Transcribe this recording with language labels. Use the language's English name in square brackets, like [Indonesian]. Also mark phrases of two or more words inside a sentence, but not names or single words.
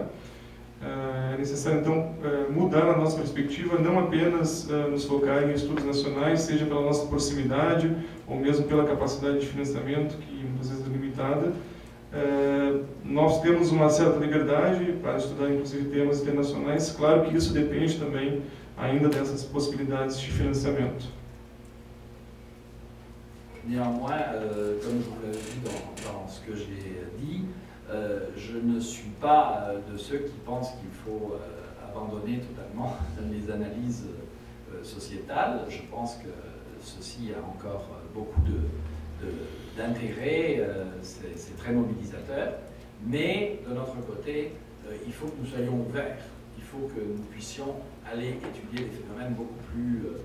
[Portuguese] É necessário, então, mudar a nossa perspectiva, não apenas nos focar em estudos nacionais, seja pela nossa proximidade ou mesmo pela capacidade de financiamento, que muitas vezes é limitada. Nós temos uma certa liberdade para estudar, inclusive, temas internacionais. Claro que isso depende também ainda dessas possibilidades de financiamento. [French] Néanmoins, comme je vous l'ai dit dans ce que j'ai dit, je ne suis pas de ceux qui pensent qu'il faut abandonner totalement les analyses sociétales. Je pense que ceci a encore beaucoup d'intérêt, c'est très mobilisateur, mais de notre côté, il faut que nous soyons ouverts, il faut que nous puissions aller étudier des phénomènes beaucoup plus,